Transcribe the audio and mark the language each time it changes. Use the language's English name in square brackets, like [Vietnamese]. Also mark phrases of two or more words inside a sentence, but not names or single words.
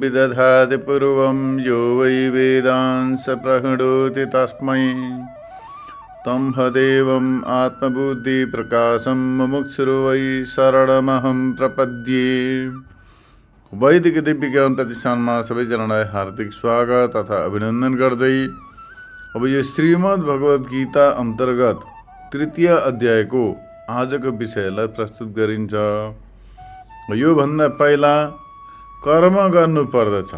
[Sanskrit] दधाति पूर्वं यो वै वेदांस प्रहिणोति तस्मै तं हदेवम् आत्मबुद्धिप्रकाशं मुमुक्षुर्वै शरणमहं प्रपद्ये। [Nepali] वैदिक दिव्य ज्ञान प्रतिष्ठानमा सबैजनालाई हार्दिक स्वागत तथा अभिनन्दन गर्दै अब यो श्रीमद् भगवत गीता अन्तर्गत तृतीय अध्यायको आजको विषयलाई प्रस्तुत गरिन्छ। यो भन्दा पहिला कर्म गर्नु पर्दछ।